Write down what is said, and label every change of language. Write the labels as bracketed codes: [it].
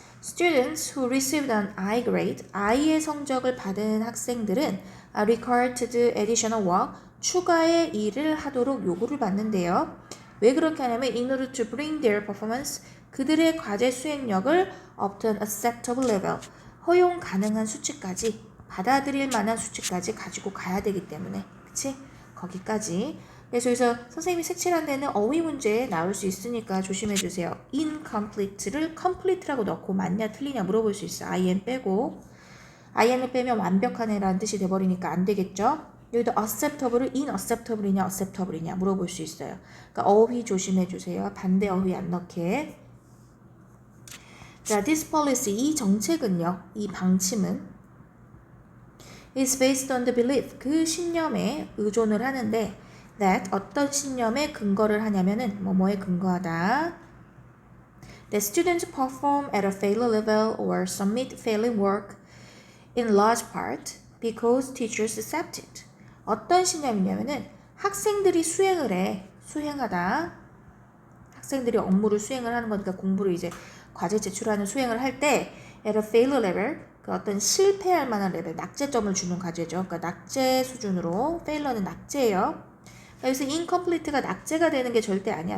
[en] Students who received an I grade, [ko] I의 성적을 받은 학생들은 [en] are required to do additional work, [ko] 추가의 일을 하도록 요구를 받는데요. 왜 그렇게 하냐면 [en] in order to bring their performance, [ko] 그들의 과제 수행력을 [en] up to an acceptable level, [ko] 허용 가능한 수치까지, 받아들일 만한 수치까지 가지고 가야 되기 때문에, 그치? 거기까지. 그래서 여기서 선생님이 색칠한 데는 어휘 문제에 나올 수 있으니까 조심해 주세요. incomplete를 complete라고 넣고 맞냐 틀리냐 물어볼 수 있어. in 빼고. in을 빼면 완벽하네라는 뜻이 돼버리니까 안 되겠죠? 여기도 acceptable을 inacceptable이냐 acceptable이냐 물어볼 수 있어요. 그러니까 어휘 조심해 주세요. 반대 어휘 안 넣게. 자, [en] this policy, [ko] 이 정책은요, 이 방침은 [en] is based on the belief, [ko] 그 신념에 의존을 하는데 that, 어떤 신념에 근거를 하냐면은 뭐뭐에 근거하다. [en] That students perform at a failure level or submit failing work in large part because teachers accept it. [ko] 어떤 신념이냐면은 학생들이 수행하다. 학생들이 업무를 수행을 하는 거니까 공부를 이제 과제 제출하는 수행을 할 때 [en] at a failure level, [ko] 그 어떤 실패할 만한 레벨, 낙제점을 주는 과제죠. 그러니까 낙제 수준으로, failure는 낙제예요. 여기서 incomplete가 낙제가 되는 게 절대 아니야.